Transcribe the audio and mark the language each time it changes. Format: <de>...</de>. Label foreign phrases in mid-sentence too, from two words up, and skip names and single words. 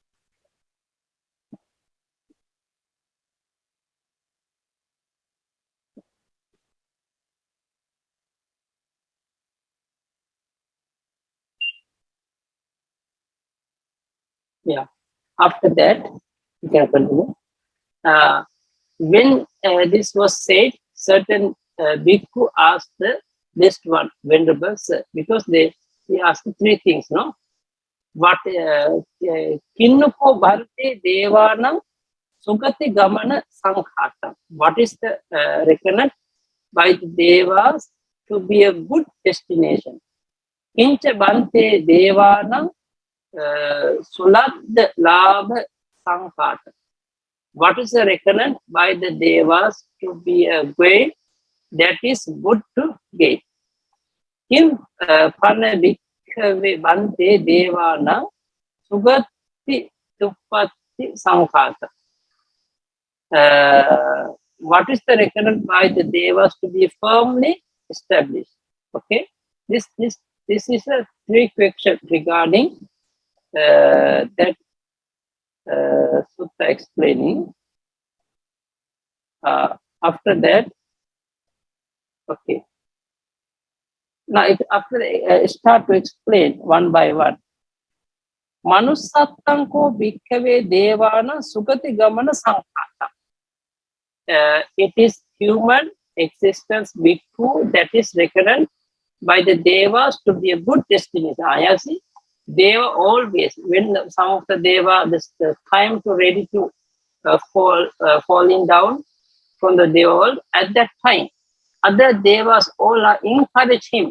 <en>Yeah. After that, you can continue. When this was said, certain bhikkhu asked the next one, Venerable Sir, because he asked three things, no?</en> <pi>What kinnuko bharte devanam sugati gamana sankhata.</pi> <en>What is the reckoned by the devas to be a good destination?</en> <pi>Kincha bhante devanam sulad labha sankhata.</pi> <en>What is the reckoned by the devas to be a way that is good to gain?</en> <pi>Kim pana bhikkave bhante devana sugati tuppati sankhata.</pi> <en>what is the reckoned by the devas to be firmly established? Okay, this is a three question regarding that sutta explaining. After that, okay. Now, after start to explain one by one.</en> <pi>Manussattanko bhikkave devana sugati gamana sankata.</pi> <en>It is human existence bhikkhu that is reckoned by the devas to be a good destination. I see. Deva always, when some of the deva, the time to ready to falling down from the deva world, at that time, other devas all are encourage him.</en>